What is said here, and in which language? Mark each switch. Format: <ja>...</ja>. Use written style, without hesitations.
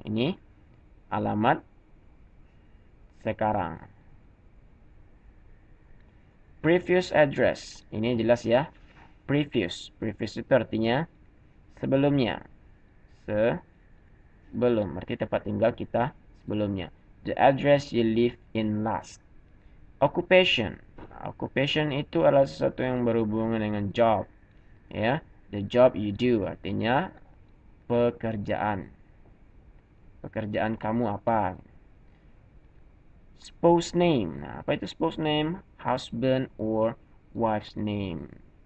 <id>Ini alamat sekarang. Previous address. Ini jelas ya. Previous. Previous itu artinya sebelumnya. Sebelum. Berarti tempat tinggal kita sebelumnya.</id> <en>The address you live in last. Occupation.</en> <id>Occupation itu adalah sesuatu yang berhubungan dengan job. Ya.</id> <en>The job you do.</en> <id>Artinya pekerjaan. Pekerjaan kamu apa?</id> <en>Spouse name.</en> <id>Nah, apa itu</id> <en>spouse name? Husband or wife's name.</en>